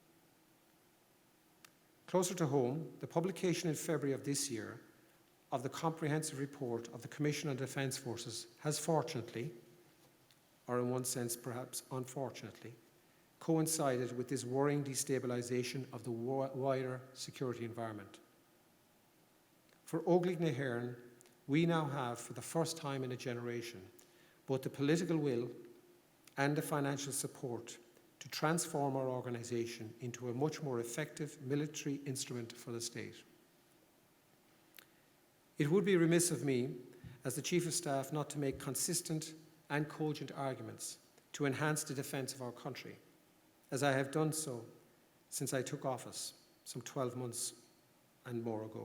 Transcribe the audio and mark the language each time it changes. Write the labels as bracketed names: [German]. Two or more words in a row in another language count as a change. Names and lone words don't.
[English] Closer to home, the publication in February of this year of the comprehensive report of the Commission on Defence Forces has fortunately, or in one sense perhaps unfortunately, coincided with this worrying destabilisation of the wider security environment. For Óglaigh na hÉireann, we now have, for the first time in a generation, both the political will and the financial support to transform our organisation into a much more effective military instrument for the state. It would be remiss of me, as the Chief of Staff, not to make consistent and cogent arguments to enhance the defence of our country, as I have done so since I took office some 12 months and more ago.